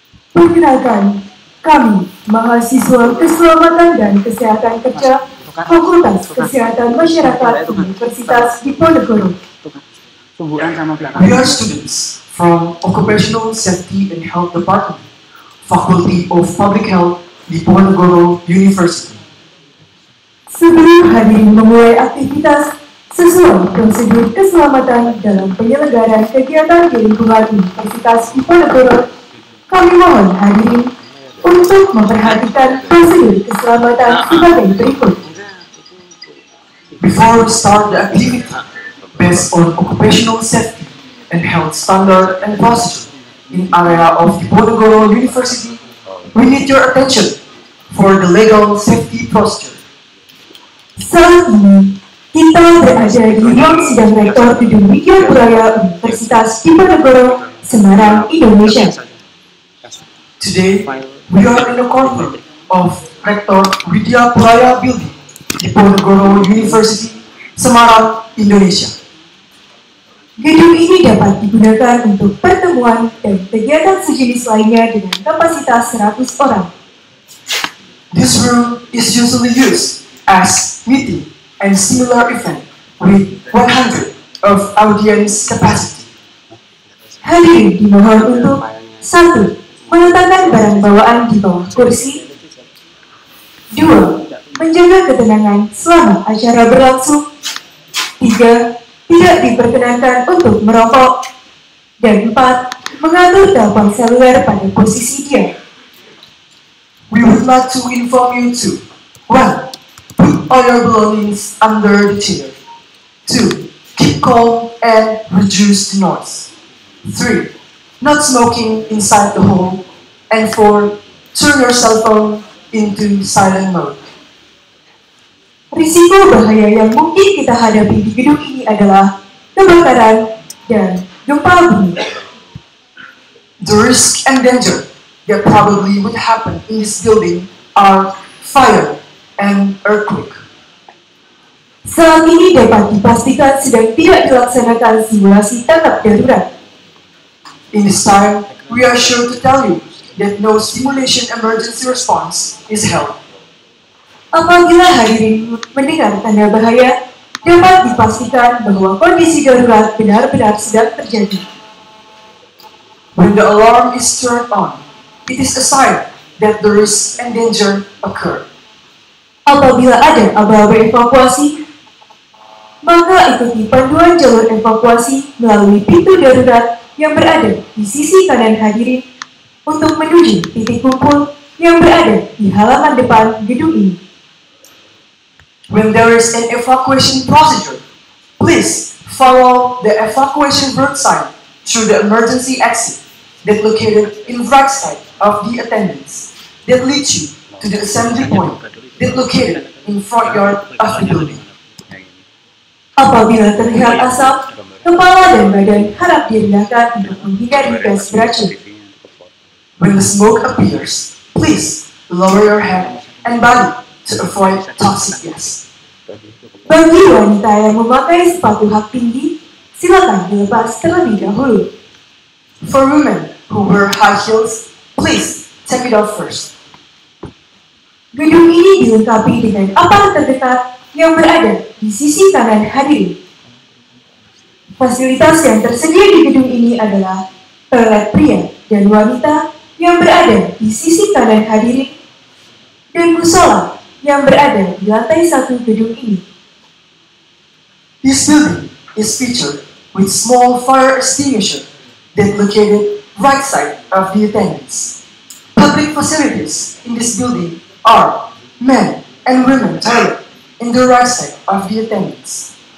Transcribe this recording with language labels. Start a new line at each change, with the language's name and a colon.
Indonesian: Perkenalkan, kami mahasiswa Keselamatan dan Kesehatan Kerja Fakultas Kesehatan Masyarakat Universitas Diponegoro. Tumbuhan sama belakang.
English: We are students from Occupational Safety and Health Department, Faculty of Public Health, Diponegoro University.
Indonesian: Sebelum hadirin memulai aktivitas sesuai prosedur keselamatan dalam penyelenggaraan kegiatan di lingkungan Universitas Diponegoro, kami mohon hadirin untuk memperhatikan prosedur keselamatan sebagai berikut.
English: Before we start the activity, based on occupational safety and health standard and procedure in area of Diponegoro University, we need your attention for the legal safety procedure.
Indonesian: Saat ini, kita berada di ruang sidang rektor Gedung Widyapuraya Universitas Diponegoro Semarang, Indonesia.
English: Today, we are in the courtroom of Rektor Widya Puraya Building, Diponegoro University, Semarang, Indonesia.
Indonesian: Gedung ini dapat digunakan untuk pertemuan dan kegiatan sejenis lainnya dengan kapasitas 100 orang.
English: This room is usually used as meeting and similar event with 100 of audience capacity.
Indonesian: Hadirin dimohon untuk 1. Meletakkan barang bawaan di bawah kursi. 2. Menjaga ketenangan selama acara berlangsung. 3. Tidak diperkenankan untuk merokok. Dan 4. Mengatur telepon seluler pada posisi diam.
English: We would like to inform you to 1. Put all your belongings under the chair. 2. Keep calm and reduce the noise. 3. Not smoking inside the hall. And 4. Turn your cell phone into silent mode.
Indonesian: Risiko bahaya yang mungkin kita hadapi di gedung ini adalah kebakaran dan gempa bumi.
English: The risk and danger that probably would happen in this building are fire and earthquake.
Indonesian: Saat ini dapat dipastikan sedang tidak dilaksanakan simulasi tanggap darurat.
English: In this time, we are sure to tell you that no simulation emergency response is held.
Indonesian: Apabila hadirin mendengar tanda bahaya, dapat dipastikan bahwa kondisi darurat benar-benar sedang terjadi.
English: When the alarm is turned on, it is a sign that the risk and danger occur.
Indonesian: Apabila ada aba-aba evakuasi, maka ikuti panduan jalur evakuasi melalui pintu darurat yang berada di sisi kanan hadirin untuk menuju titik kumpul yang berada di halaman depan gedung ini.
English: When there is an evacuation procedure, please follow the evacuation route sign through the emergency exit that located in right side of the attendants that leads you to the assembly point that located in front yard of the building.
Indonesian: Apabila terlihat asap, kepala dan badan harap direndahkan untuk menghindari gas beracun.
English: When the smoke appears, please lower your head and body to avoid toxic gas.
Indonesian: Bagi wanita yang memakai sepatu hak tinggi, silakan dilepas terlebih dahulu.
English: For women who wear high heels, please take it off first.
Indonesian: Gedung ini dilengkapi dengan aparat terdekat yang berada di sisi kanan hadirin. Fasilitas yang tersedia di gedung ini adalah toilet pria dan wanita yang berada di sisi kanan hadirin dan musola yang berada di lantai 1 gedung ini.
English: This building is featured with small fire extinguisher that located right side of the attendants. Public facilities in this building are men and women toilet in the right side of the attendants.